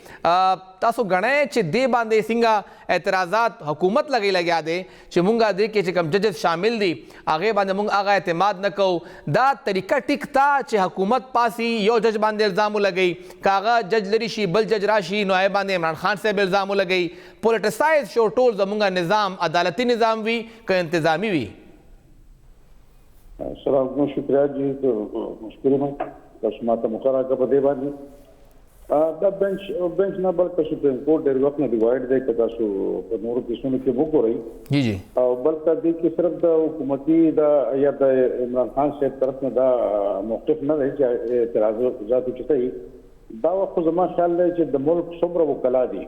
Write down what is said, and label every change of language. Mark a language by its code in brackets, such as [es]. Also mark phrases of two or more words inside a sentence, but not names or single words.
[ps] تاسو غنئ چې دې باندې څنګه اعتراضات حکومت لګیا دی چې مونږه دې کې چې کوم ججز شامل دي هغې باندې مونږ هغه اعتماد نه کوو دا طریقه ټیک تا چې حکومت پاسي یو جج باندې الزام ولګوي که هغه جج لري شي بل جج راشي نو هغې باندې عمران خان صاحب الزام ولګوي پولیټیسایز شو ټول زمونږ نظام عدالتي نظام وي که انتظامي وي [ar] السلام علیکم [ur] شکریہ جی [ps] مشکل میں تاسو ماته مقرره کړه په دې باندې دا بینچ نه بلکې سپریم کورټ ډېر وخت نه ډیوایډ دی که تاسو په نورو کیسونو کې وګورئ [ur] جی جی [ps] او بلکې دې کې صرف د حکومتي یا د عمران خان صاحب طرف نه دا موقف نه دی چې اعتراضات چې کوي دا خو زما خیال دی چې د ملک څومره وکلا دي